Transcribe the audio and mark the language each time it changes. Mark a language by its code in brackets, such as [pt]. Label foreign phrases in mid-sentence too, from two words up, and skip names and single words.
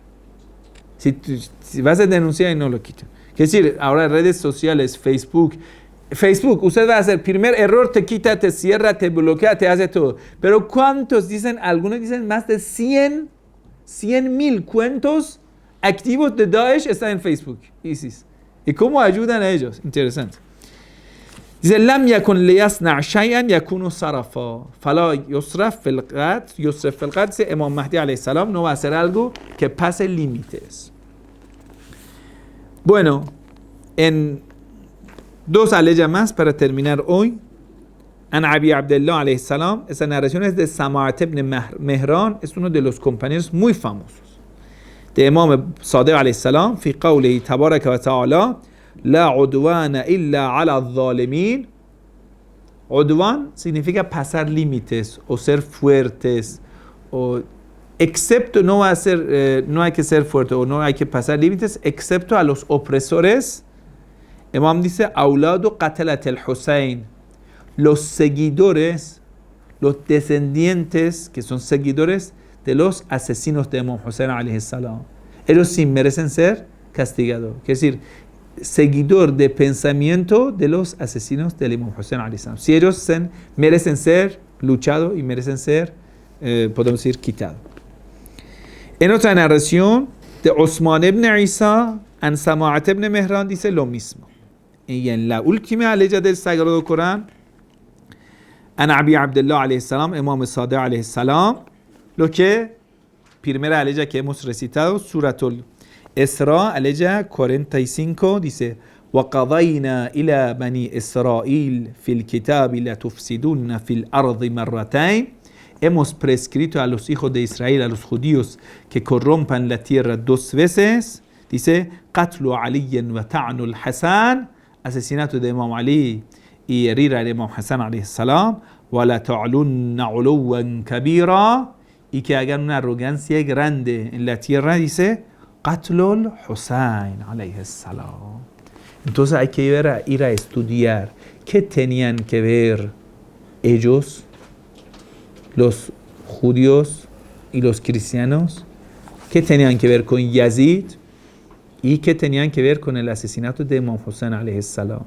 [es] Si vas a denunciar y no lo quitan. Es decir, ahora redes sociales, Facebook, usted va a hacer primer error, te quita, te cierra, te bloquea, te hace todo. Pero ¿cuántos dicen? Algunos dicen más de 100,000 cuentos activos de Daesh están en Facebook, ISIS. ¿Y cómo ayudan a ellos? Interesante. Dice, [ar] لم يكن ليصنع شيئا يكون صرفا فلا يصرف في القتل. [es] Dice, Imam Mahdi [ar] عليه السلام [es] no va a hacer algo que pase límites. Bueno, en dos aleyas más para terminar hoy. [ar] عن أبي عبد الله عليه السلام, [es] esa narración es de Sama'at ibn Mehran, es uno de los compañeros muy famosos de Imam Sadiq [ar] عليه السلام, في قوله تبارك وتعالى لا عدوان إلا على الظالمين. [es] Udwan significa pasar límites o ser fuertes, o excepto no hay que ser fuerte o no hay que pasar límites excepto a los opresores. Imam dice, [ar] أولاد قتلة الحسين, [es] los seguidores, los descendientes que son seguidores de los asesinos de Imam Hussein [ar] عليه السلام. [es] Ellos sí merecen ser castigados. Es decir, seguidor de pensamiento de los asesinos del Imam Hussein [ar] عليه السلام. [es] Si ellos merecen ser luchados y merecen ser, podemos decir, quitados. En otra narración de Osman ibn Isa, an Sama'at ibn Mehran, dice lo mismo. Y en la última aleya del Sagrado Corán, [ar] عن أبي عبد الله عليه السلام، إمام صادق عليه السلام, [es] lo que primera aleya que hemos recitado, Suratul Esra, aleja 45, dice: [ar] وقضينا إلى بني إسرائيل في الكتاب لتفسدن في الأرض مرتين. [es] Hemos prescrito a los hijos de Israel, a los judíos, que corrompan la tierra 2 veces. Dice: [ar] قتل علي وطعن الحسن, [es] asesinato de Imam Ali y herir al Imam Hassan [ar] عليه السلام. ولا تعلن علوا كبيرا, [es] y que hagan una arrogancia grande en la tierra. Dice: [ar] قتل الحسين عليه السلام. [es] Entonces hay que ir a estudiar qué tenían que ver ellos, los judíos y los cristianos, qué tenían que ver con Yazid y qué tenían que ver con el asesinato de Imam Hussein [ar] عليه السلام.